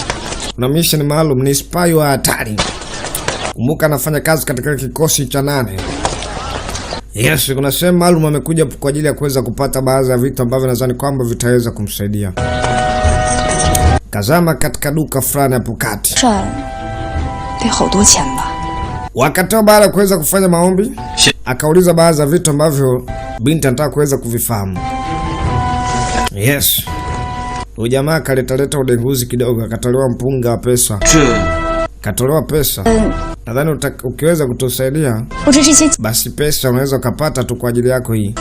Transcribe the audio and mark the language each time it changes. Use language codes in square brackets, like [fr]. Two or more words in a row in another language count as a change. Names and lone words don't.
[sw] Kuna mission maalum, ni spy wa hatari. Kumbuka anafanya kazi katika kikosi cha 8. Yes, kuna sehemu maalum amekuja kwa ajili ya kuweza kupata baadhi ya vitu ambavyo nadhani kwamba vitaweza kumsaidia. Kazama katika duka fulani hapo kati. [zh] 赚得好多钱吧？ [sw] Wakati baada ya kuweza kufanya maombi, akauliza baadhi ya vitu ambavyo binti anataka kuweza kuvifahamu. Yes. Huyu jamaa kaleta udenguzi kidogo, akatolewa mpunga wa pesa. Katolewa pesa. Nadhani ukiweza kutusaidia, basi pesa unaweza kupata tu kwa ajili yako hii.